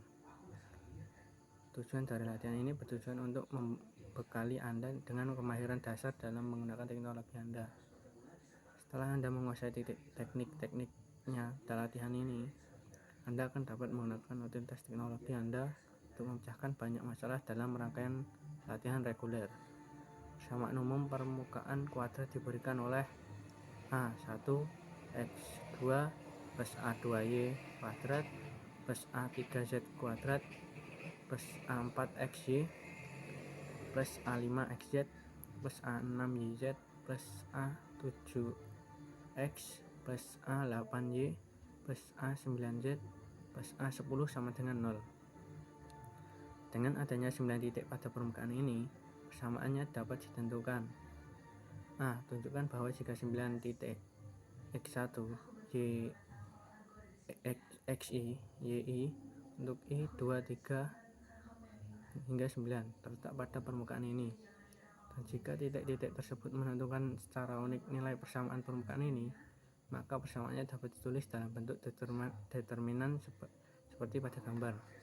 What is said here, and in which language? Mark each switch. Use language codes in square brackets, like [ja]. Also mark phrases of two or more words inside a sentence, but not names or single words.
[id] Tujuan dari latihan ini bertujuan untuk membekali Anda dengan kemahiran dasar dalam menggunakan teknologi Anda. Setelah Anda menguasai teknik-teknik latihan ini, Anda akan dapat menggunakan utilitas teknologi Anda untuk memecahkan banyak masalah dalam rangkaian latihan reguler. Persamaan umum permukaan kuadrat diberikan oleh A1 X2 plus A2Y kuadrat plus A3Z kuadrat plus A4 XY plus A5XZ plus A6YZ plus A7X plus A8Y plus A9Z plus A10 sama dengan 0. Dengan adanya 9 titik pada permukaan ini, persamaannya dapat ditentukan. A. Tunjukkan bahwa jika 9 titik X1, Y, XI, YI untuk I 2, 3 hingga 9 terletak pada permukaan ini, dan jika titik-titik tersebut menentukan secara unik nilai persamaan permukaan ini, maka persamaannya dapat ditulis dalam bentuk determinan seperti pada gambar.